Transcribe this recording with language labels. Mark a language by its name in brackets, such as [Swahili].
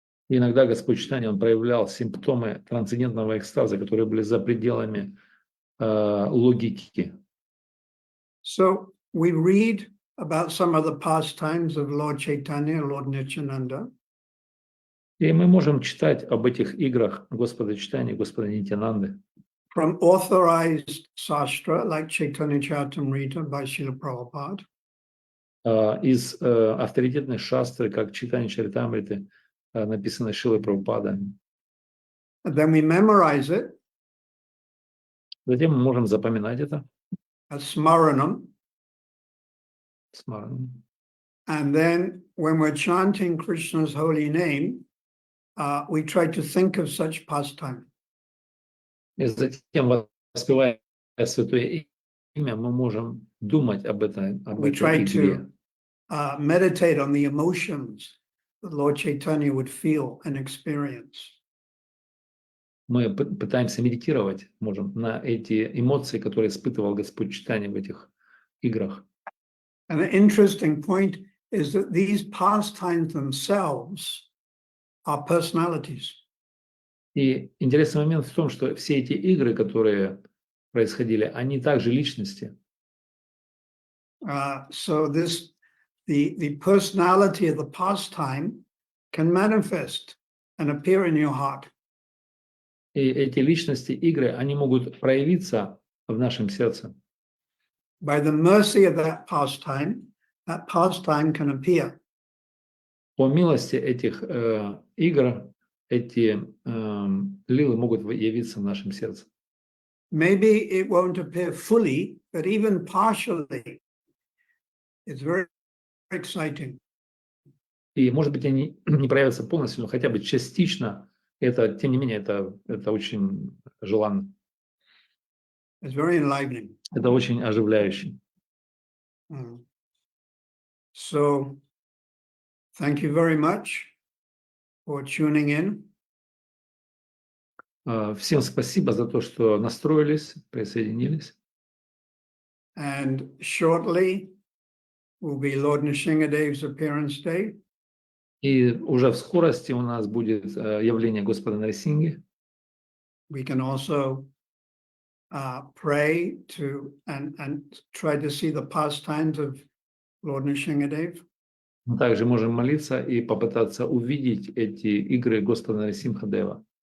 [Russian] И иногда Господь Читания, Он проявлял симптомы трансцендентного экстаза, которые были за пределами логики. [English] So we read about some of the pastimes of Lord Chaitanya, Lord Nityananda. [Russian] И мы можем читать об этих играх Господа Читания, Господа Нитянанды [English] From authorized sastra like Chaitanya Charitamrita by Srila Prabhupada, [Russian] из авторитетной шастры, как Читания Чаритамриты, написанной Шрилой Прабхупадой. [English] and then we memorize it [Russian] Затем мы можем запоминать это. [English] as smaranam, [Russian] Смараном. [English] and then when we're chanting Krishna's holy name, we try to think of such pastime. [Russian] И затем, воспевая Святое Имя, мы можем думать об этой [English] We try [Russian] игре. [English] to meditate on the emotions that Lord Chaitanya would feel and experience. [Russian] Мы пытаемся медитировать, можем, на эти эмоции, которые испытывал Господь Читания в этих играх. [English] And the interesting point is that these pastimes themselves are personalities. [Russian] И интересный момент в том, что все эти игры, которые происходили, они также личности. [English] So the personality of the pastime can manifest and appear in your heart. [Russian] И эти личности, игры, они могут проявиться в нашем сердце. [English] By the mercy of that pastime can appear. [Russian] По милости этих игр, эти лилы могут явиться в нашем сердце. [English] Maybe it won't appear fully, but even partially, it's very exciting. [Russian] И, может быть, они не проявятся полностью, но хотя бы частично. Это, тем не менее, это очень желанно. [English] It's very enlivening. [Russian] Это очень оживляюще. [English] So, thank you very much for tuning in. [Russian] Всем спасибо за то, что настроились, присоединились. [English] And shortly will be Lord Nrsingadev's appearance day. [Russian] И уже в скорости у нас будет явление Господа Нарисинги. [English] We can also pray to and try to see the pastimes of Lord Nrsingadev. [Russian] Мы также можем молиться и попытаться увидеть эти игры Господа Нарисимхадева